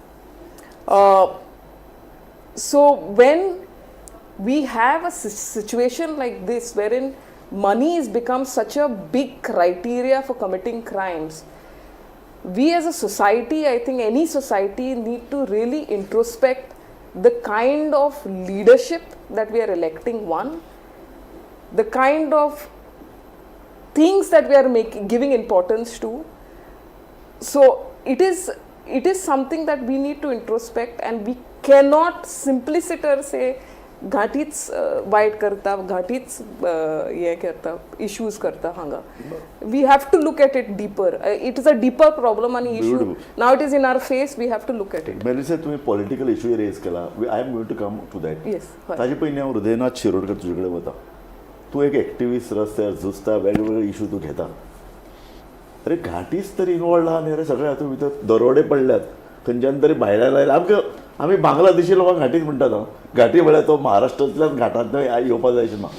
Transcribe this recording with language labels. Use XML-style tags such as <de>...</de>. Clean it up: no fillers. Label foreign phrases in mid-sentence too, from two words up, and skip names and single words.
<en>So when we have a situation like this, wherein money has become such a big criteria for committing crimes, we as a society, I think any society, need to really introspect the kind of leadership that we are electing, one, the kind of things that we are giving importance to. So it is something that we need to introspect, and we cannot simply sit or say</en> <kok>घाटीच वाईट करता, घाटीच हे करता, इश्यूज करता हांगा.</kok> <en>We have to look at it deeper. It is a deeper problem आणि इश्यू. Now it is in our face. We have to look at it.</en> <kok>मेलिसा, तुम्ही</kok> <en>political issue raise</en> <kok>केला.</kok> <en>I am going to come to that. येस.</en> <kok>ताजे पयलीं हांव उदयनाथ शिरोडकर तुजे कडेन वता. तूं एक एक्टिविस्ट, रस्त्यार झुजता, वेगवेगळे इश्यू तूं घेता. अरे घाटीच तरी इनवॉल्ड आहा न्ही रे सगळे हातूंत भितर. दरोडे पडल्यात, खंयच्यान तरी भायल्यान आयला. आमी बांगलादेशी लोकांक घाटीच म्हणटात. घाटी म्हळ्यार तो महाराष्ट्रांतल्यान घाटांत येवपाक जायचे ना.</kok>